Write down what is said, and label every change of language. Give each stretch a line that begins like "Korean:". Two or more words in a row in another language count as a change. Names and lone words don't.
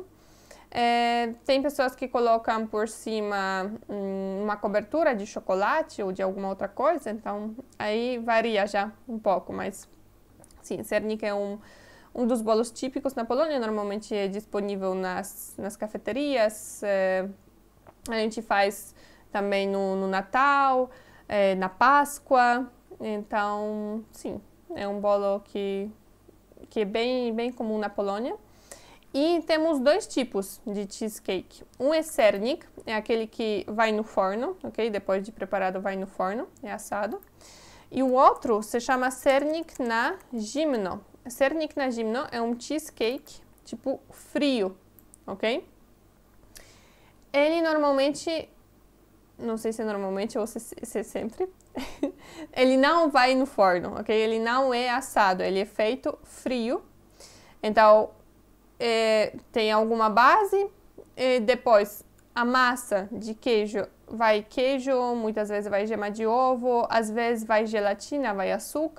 Portuguese: Tem pessoas que colocam por cima uma cobertura de chocolate ou de alguma outra coisa, então aí varia já um pouco, mas sim, sernik é um dos bolos típicos na Polônia, normalmente é disponível nas cafeterias, a gente faz também no Natal, na Páscoa, então sim, é um bolo que é bem comum na Polônia. E temos dois tipos de cheesecake. Um é sernik, é aquele que vai no forno, ok? Depois de preparado vai no forno, é assado. E o outro se chama
Polish: sernik na zimno. Sernik na zimno
Portuguese: é um cheesecake tipo frio, ok? Ele normalmente, não sei se é normalmente ou se é sempre, ele não vai no forno, ok? Ele não é assado, ele é feito frio. Então, tem alguma base, e depois a massa de queijo, vai queijo, muitas vezes vai gema de ovo, às vezes vai gelatina, vai açúcar.